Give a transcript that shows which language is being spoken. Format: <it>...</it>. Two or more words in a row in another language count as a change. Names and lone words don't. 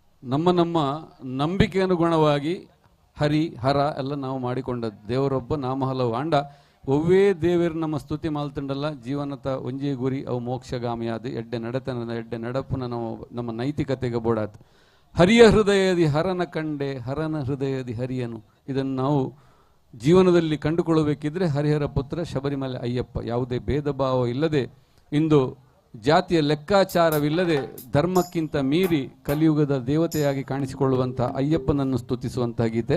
<kn>ನಮ್ಮ ನಂಬಿಕೆ ಅನುಗುಣವಾಗಿ ಹರಿ ಹರ ಎಲ್ಲ ನಾವು ಮಾಡಿಕೊಂಡದ್ದು. ದೇವರೊಬ್ಬ ನಾಮ ಹಲವು</kn> <tcy>ಅಂಡ ಒವ್ವೇ ದೇವರು ನಮ್ಮ ಸ್ತುತಿ ಮಾಲ್ತಂಡಲ್ಲ ಜೀವನದ ಒಂಜೇ ಗುರಿ ಅವು ಮೋಕ್ಷಗಾಮಿಯಾದ ಎಡ್ಡೆ ನಡೆತನದ ಎಡ್ಡೆ ನಡಪುನ ನಮ್ಮ ನೈತಿಕತೆಗೆ ಬೋಡಾತ್.</tcy> <kn>ಹರಿಯ ಹೃದಯದಿ ಹರನ ಕಂಡೆ ಹರನ ಹೃದಯದಿ ಹರಿಯನು. ಇದನ್ನು ನಾವು ಜೀವನದಲ್ಲಿ ಕಂಡುಕೊಳ್ಳಬೇಕಿದ್ರೆ ಹರಿಹರ ಪುತ್ರ ಶಬರಿಮಲೆ ಅಯ್ಯಪ್ಪ. ಯಾವುದೇ ಭೇದ ಭಾವ ಇಲ್ಲದೆ, ಇಂದು ಜಾತಿಯ ಲೆಕ್ಕಾಚಾರವಿಲ್ಲದೆ, ಧರ್ಮಕ್ಕಿಂತ ಮೀರಿ ಕಲಿಯುಗದ ದೇವತೆಯಾಗಿ ಕಾಣಿಸಿಕೊಳ್ಳುವಂಥ ಅಯ್ಯಪ್ಪನನ್ನು ಸ್ತುತಿಸುವಂಥ ಗೀತೆ.</kn>